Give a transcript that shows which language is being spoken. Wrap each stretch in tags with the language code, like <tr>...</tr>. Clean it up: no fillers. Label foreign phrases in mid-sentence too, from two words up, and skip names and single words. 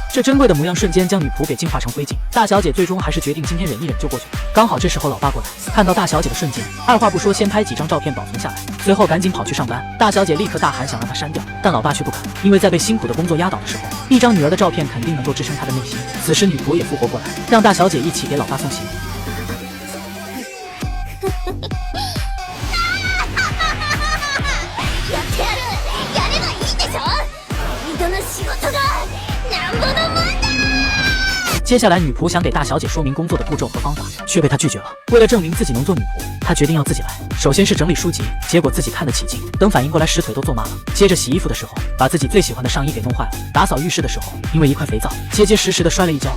<zh>这珍贵的模样瞬间将女仆给净化成灰烬。大小姐最终还是决定今天忍一忍就过去了。刚好这时候老爸过来，看到大小姐的瞬间，二话不说先拍几张照片保存下来，随后赶紧跑去上班。大小姐立刻大喊想让他删掉，但老爸却不肯，因为在被辛苦的工作压倒的时候，一张女儿的照片肯定能够支撑她的内心。此时女仆也复活过来，让大小姐一起给老爸送行。</zh> <ja>やってやる！やればいいでしょ！メイドの仕事がなんぼのもんだ！</ja> <zh>接下来女仆想给大小姐说明工作的步骤和方法，却被她拒绝了。为了证明自己能做女仆，她决定要自己来。首先是整理书籍，结果自己看得起劲，等反应过来时腿都坐麻了。接着洗衣服的时候，把自己最喜欢的上衣给弄坏了。打扫浴室的时候，因为一块肥皂结结实实的摔了一跤。</zh>